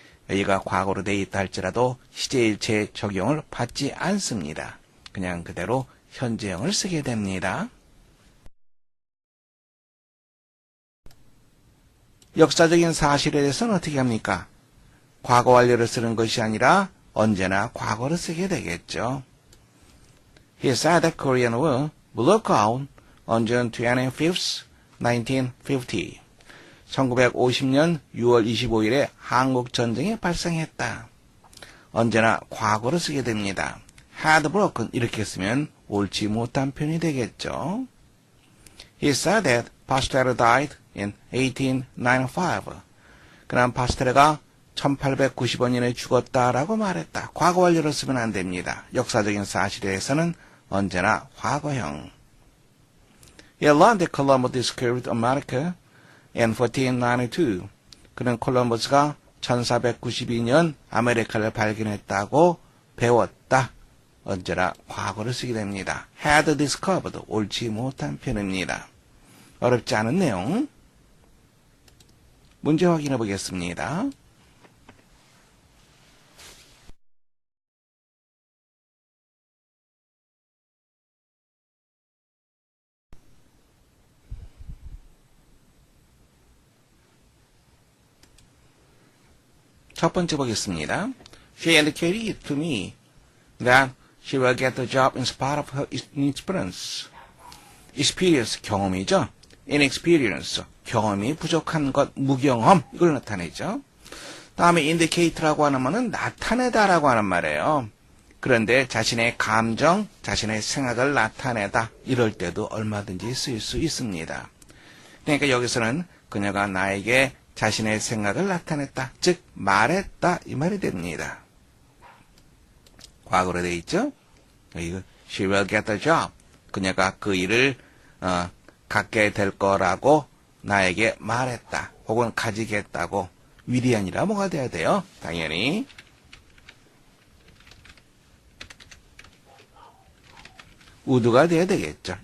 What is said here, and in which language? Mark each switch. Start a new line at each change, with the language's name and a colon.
Korean: 여기가 과거로 되어 있다 할지라도 시제일체 적용을 받지 않습니다. 그냥 그대로 현재형을 쓰게 됩니다. 역사적인 사실에 대해서는 어떻게 합니까? 과거 완료를 쓰는 것이 아니라 언제나 과거를 쓰게 되겠죠.
English: He said that Korean War broke out on June 25th, 1950.
Korean: 1950년 6월 25일에 한국 전쟁이 발생했다. 언제나 과거를 쓰게 됩니다.
English: had broken
Korean: 이렇게 쓰면 옳지 못한 표현이 되겠죠.
English: He said that Pasteur died in 1895.
Korean: 그는 파스텔레가 1895년에 죽었다라고 말했다. 과거 완료를 쓰면 안 됩니다. 역사적인 사실에 대해서는 언제나 과거형.
English: He learned that Columbus discovered America in 1492.
Korean: 그는 콜럼버스가 1492년 아메리카를 발견했다고 배웠다. 언제나 과거를 쓰게 됩니다.
English: had discovered
Korean: 옳지 못한 표현입니다. 어렵지 않은 내용. 문제 확인해 보겠습니다. 첫 번째 보겠습니다.
English: She indicated to me that she will get the job in spite of her inexperience.
Korean: experience, 경험이죠. inexperience, 경험이 부족한 것, 무경험, 이걸 나타내죠. 다음에 indicate라고 하는 말은 나타내다라고 하는 말이에요. 그런데 자신의 감정, 자신의 생각을 나타내다, 이럴 때도 얼마든지 쓰일 수 있습니다. 그러니까 여기서는 그녀가 나에게 자신의 생각을 나타냈다, 즉 말했다 이 말이 됩니다. 과거로 되어 있죠. 이거
English: she will get the job.
Korean: 그녀가 그 일을 갖게 될 거라고 나에게 말했다. 혹은 가지겠다고. will이 아니라 뭐가 돼야 돼요? 당연히 would가 돼야 되겠죠.